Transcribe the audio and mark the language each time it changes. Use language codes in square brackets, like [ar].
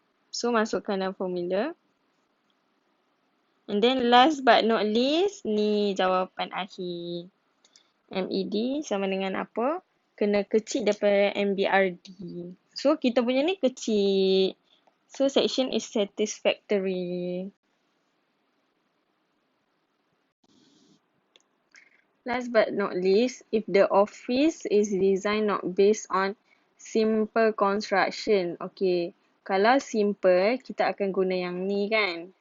[en] So [ms] masukkan dalam formula. [en] And then last but not least, [ms] ni jawapan akhir. MED sama dengan apa? Kena kecil daripada MBRD. So kita punya ni kecil. [en] So section is satisfactory. Last but not least, if the office is designed not based on simple construction. [ms] Okay, kalau simple, kita akan guna yang ni kan.